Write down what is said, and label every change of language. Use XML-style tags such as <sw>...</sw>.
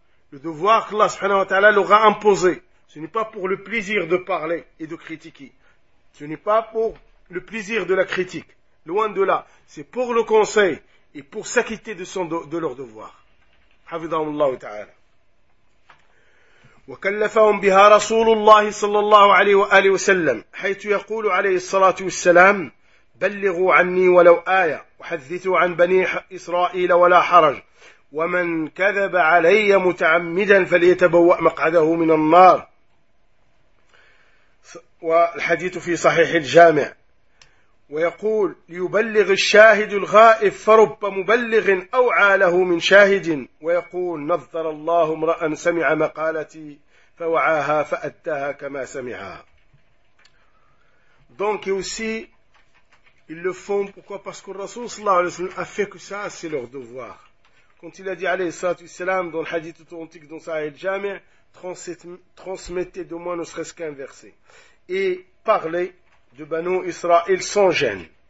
<fr>Le devoir qu'Allah subhanahu wa ta'ala leur a imposé. Ce n'est pas pour le plaisir de parler et de critiquer. Ce n'est pas pour le plaisir de la critique. Loin de là. C'est pour le conseil et pour s'acquitter de leur devoir.</fr> <ar>حفظهم الله تعالى. وكلفهم بها رسول الله صلى الله عليه وآله وسلم، حيث يقول عليه الصلاة والسلام: بلغوا عني ولو آية، وحدثوا عن بني إسرائيل ولا حرج، ومن كذب علي متعمدا فليتبوأ مقعده من النار. والحديث في صحيح الجامع. ويقول: ليبلغ الشاهد الغائب، فرب مبلغ أوعى له من شاهد. ويقول: نظر الله امرأ سمع مقالتي فوعاها فأدها كما سمعها.</ar> <fr>Donc aussi ils le font, pourquoi? Parce que le Rasoul sallallahu alayhi wa sallam a fait que ça, c'est leur devoir. Quand il a dit alayhi sallallahu alayhi wa sallam dans le hadith authentique dans Sahih al-Jami', transmettez de moi ne serait-ce qu'un verset et parlez de Banu Israël sans gêne.</fr>